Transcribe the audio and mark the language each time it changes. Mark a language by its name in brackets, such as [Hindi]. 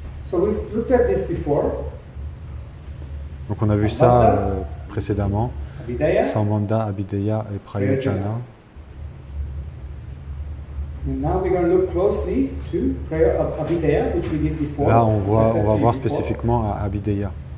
[English] So we've looked at this before. [French] Donc on a vu ça précédemment. [English] Abhidaya. [French] Sambandha, Abhideya et Prayojana. [English] Now we're going to look closely to prayer of Abhidaya, which we did before. [French] Là, on va voir spécifiquement à Abhideya.